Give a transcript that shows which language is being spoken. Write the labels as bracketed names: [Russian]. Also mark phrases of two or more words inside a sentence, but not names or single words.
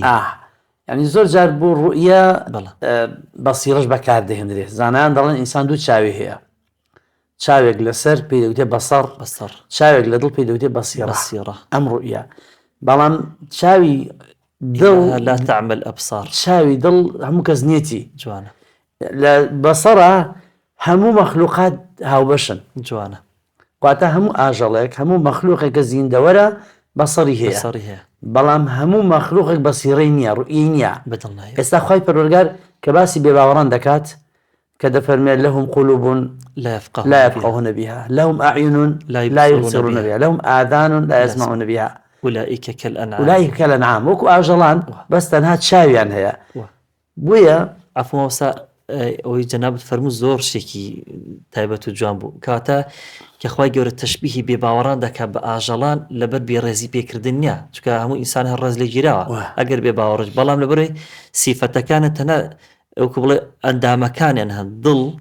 [Central Kurdish] ینی زۆر جار بۆ ڕوئە بەسیرەش بەکاردەهێنرێت زانایان دەڵێن ئینسان دوو چاوی هەیە چاوێک لەسەر پێی دەوتێ بەسەڕ چاوێک لە دڵ پێی دەوتێ بەسیرە ئەم ڕوئە بەڵام چاوی دڵ [Arabic] لا تعمل ئەبصار [Central Kurdish] چاوی دڵ هەموو کەس نیەتی جوانە لە بەسەڕە هەموو مەخلوقات هاوبەشن جوانە واتە هەموو ئاژەڵێک هەموو مەخلوقێکە زیندەوەرە بەسەری هەیە بەڵام هەموو مەخلوقێک بەسیرەی نییە ڕوئی نییە ئێستا خوای پەروەردگار کە باسی بێباوەڕان دەکات کە دەفەرمێت [Arabic] لەهم قولوب لا يفقهون بها لهم أعين لا يبصرون بها لهم آذان لا يسمعون بها أولئك [Central Kurdish] كالأنعام وەکو ئاژەڵان بەس تەنها چاویان هەیە بویە عفوا وسا ئەوەی جەنابەت فەرموو زۆر شتێکی تایبەت و جوان بوو کاتە کە خوای گەورە تەشبیهی بێباوەڕان دەکات بە ئاژەڵان لەبەر بێڕێزی پێکردن نییە چونکە هەموو ئینسان هەر ڕێز لێ گیراوە ئەگەر بێباوەڕش بەڵام لەبەرەوەی سیفەتەکانە تەنە ئەوکە بڵێ ئەندامەکانیان هەن دڵ